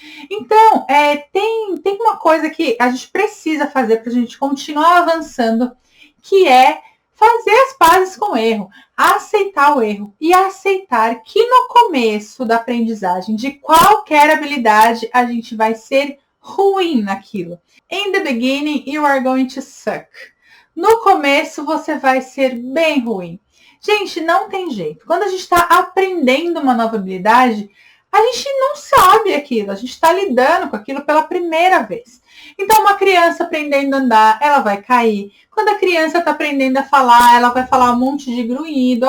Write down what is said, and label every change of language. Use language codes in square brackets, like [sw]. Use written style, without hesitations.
[pt] Então, tem uma coisa que a gente precisa fazer para a gente continuar avançando, que é fazer as pazes com o erro, aceitar o erro e aceitar que no começo da aprendizagem de qualquer habilidade a gente vai ser ruim naquilo. [en] In the beginning, you are going to suck. [pt] No começo, você vai ser bem ruim. Gente, não tem jeito. Quando a gente está aprendendo uma nova habilidade, a gente não sabe aquilo. A gente está lidando com aquilo pela primeira vez. Então, uma criança aprendendo a andar, ela vai cair. Quando a criança está aprendendo a falar, ela vai falar um monte de grunhido.